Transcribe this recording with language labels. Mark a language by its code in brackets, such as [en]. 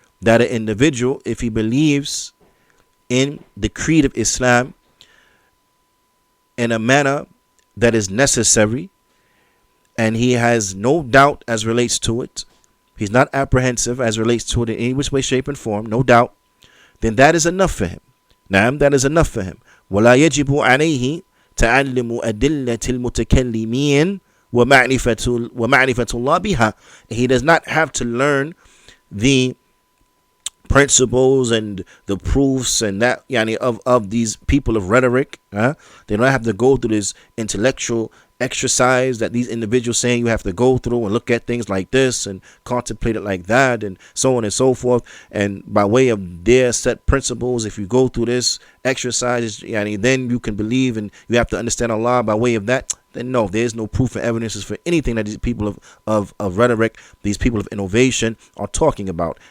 [en] That an individual, if he believes in the creed of Islam in a manner that is necessary, and he has no doubt as relates to it, he's not apprehensive as relates to it in any which way, shape, and form, no doubt, then that is enough for him. That is enough for him. [ar] ولا يجب عليه تعلم أدلة المتكلمين ومعرفة الله بها. [en] He does not have to learn the principles and the proofs and that of these people of rhetoric. They don't have to go through this intellectual exercise that these individuals saying you have to go through and look at things like this and contemplate it like that and so on and so forth, and by way of their set principles, if you go through this exercise, then you can believe and you have to understand Allah by way of that, then no, there's no proof and evidences for anything that these people of rhetoric, these people of innovation are talking about.